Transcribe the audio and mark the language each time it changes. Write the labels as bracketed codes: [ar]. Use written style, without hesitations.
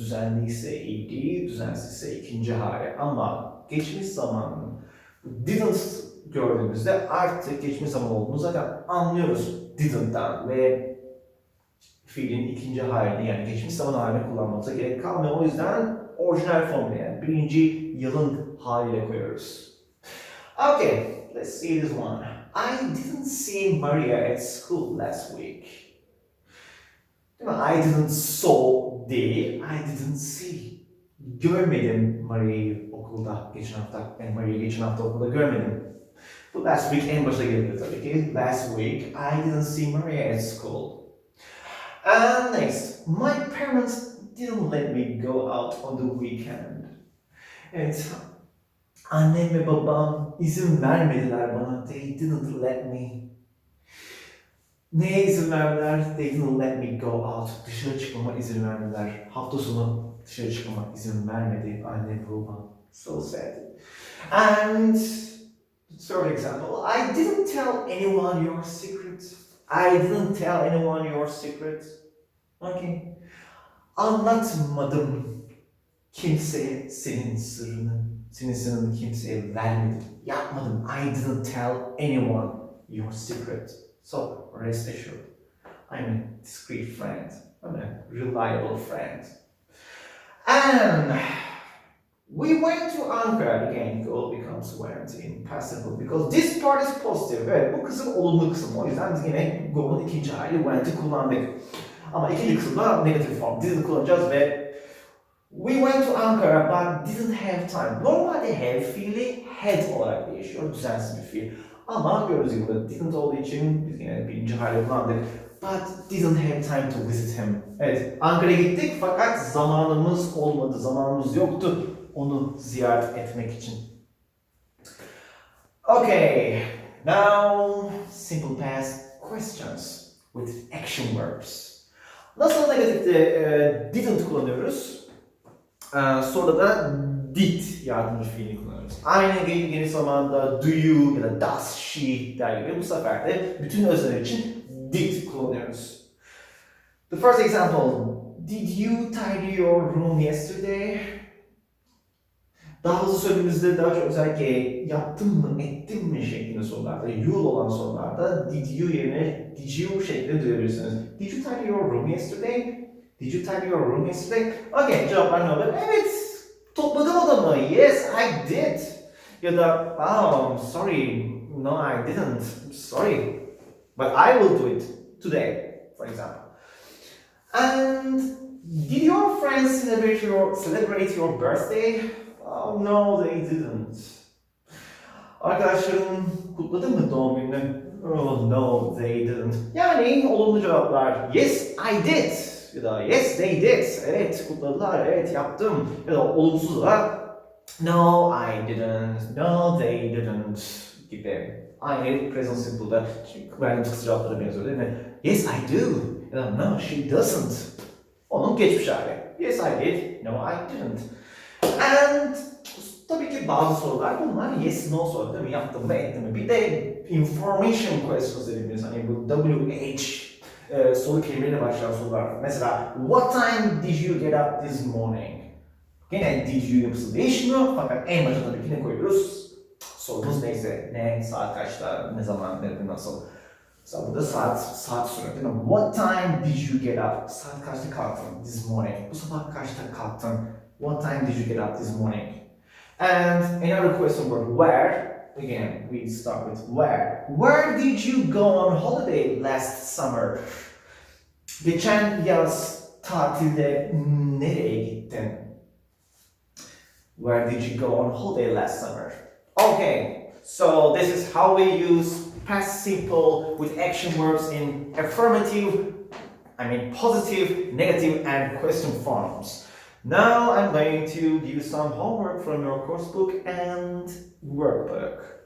[tr] Düzenli ise ed, düzensiz ise ikinci hali. Ama geçmiş zamanın didn't gördüğümüzde artık geçmiş zaman olduğunu zaten anlıyoruz didn't'tan ve fiilin ikinci halini yani geçmiş zaman halini kullanmamıza gerek kalmıyor. O yüzden orijinal formuna yani birinci yılın haliyle koyuyoruz. [en] Okay, let's see this one. I didn't see Maria at school last week. [tr] Değil mi? [en] I didn't saw değil, I didn't see. [tr] Görmedim Maria'yı okulda geçen hafta. Ben Maria'yı geçen hafta okulda görmedim. Bu [en] last week [tr] en başta geliyor tabii ki. [en] Last week, I didn't see Maria at school. And next, my parents didn't let me go out on the weekend. [tr] Evet, annem ve babam izin vermediler bana. [en] They didn't let me. [tr] Neye izin verdiler? [en] They didn't let me go out. [tr] Dışarı çıkmama izin verdiler. [en] Hafta sonu dışarı çıkmama izin vermedi annem ve babam. So sad. And third example, I didn't tell anyone your secret. I didn't tell anyone your secret. Okay. [tr] Anlatmadım Kimseye senin sırrını kimseye vermedim. Yapmadım. [en] I didn't tell anyone your secret. So rest assured, I'm a discreet friend. I'm a reliable friend. And we went to Ankara. Again, it all becomes went in past simple because this part is positive. [tr] Evet, bu kısım olumlu kısım. O yüzden biz yine go'nun ikinci hali went'i kullandık. Ama ikinci kısımda negatif form. [en] Didn't [tr] kullanacağız ve [en] we went to Ankara but didn't have time. [tr] Normalde have fiili had olarak değişiyor. Düzensiz bir fiil. Ama gördüğünüz gibi didn't olduğu için biz yine birinci hali kullandık. [en] But didn't have time to visit him. [tr] Evet, Ankara'ya gittik fakat zamanımız olmadı, zamanımız yoktu onu ziyaret etmek için. [en] Okay, now simple past questions with action verbs. [tr] Nasıl negatifte didn't kullanıyoruz? Sonra da did yardımcı fiilini kullanıyoruz. Aynı geniş zamanda [en] do you [tr] ya da [en] does she [tr] der gibi bu sefer de bütün özneler için did kullanıyoruz. [en] The first example, did you tidy your room yesterday? [tr] Daha hızlı söylediğimizde daha çok özellikle yaptın mı, ettin mi şeklinde sorularda, you'll olan sorularda did you yerine did you şeklinde duyabilirsiniz. [en] Did you tidy your room yesterday? Did you tidy your room yesterday? [tr] Okay, cevaplar ne olur? Evet, topladım odamı. [en] Yes, I did. Ya da, oh, sorry, no, I didn't. Sorry, but I will do it today, for example. And did your friends celebrate your birthday? Oh no, they didn't. [tr] Arkadaşların kutladı mı doğum gününü? [en] Oh no, they didn't. [tr] Yani olumlu cevaplar [en] yes, I did. [tr] Ya da [en] yes, they did. [tr] Evet, kutladılar, evet yaptım. Ya da olumsuz da no, I didn't. [en] No, they didn't [tr] gibi. Aynı present simple'da verdiğimiz kısa cevaplara benziyor değil mi? [en] Yes, I do. [tr] Ya da [en] no, she doesn't. [tr] Onun geçmiş hali. [en] Yes, I did. No, I didn't. [tr] And tabii ki bazı sorular bunlar yes no soru değil mi? Yaptım mı ettim mi? Bir de information questions dediğimiz hani bu WH soru kelimeyle başlayan sorular. Mesela [en] what time did you get up this morning? [tr] Yine did you yapısı değişmiyor fakat en başta tabii ki ne koyuyoruz? Sorumuz neyse, ne, saat kaçta, ne zaman, nerede, nasıl? Mesela burada saat soruyor değil mi? [en] What time did you get up? [tr] Saat kaçta kalktın [en] this morning? [tr] Bu sabah kaçta kalktın? [en] What time did you get up this morning? And another question word, where? Again, we start with where. Where did you go on holiday last summer? [tr] Geçen yaz tatilde nereye gittin? [en] Where did you go on holiday last summer? Okay, so this is how we use past simple with action verbs in affirmative, positive, negative, and question forms. Now I'm going to give you some homework from your course book and workbook.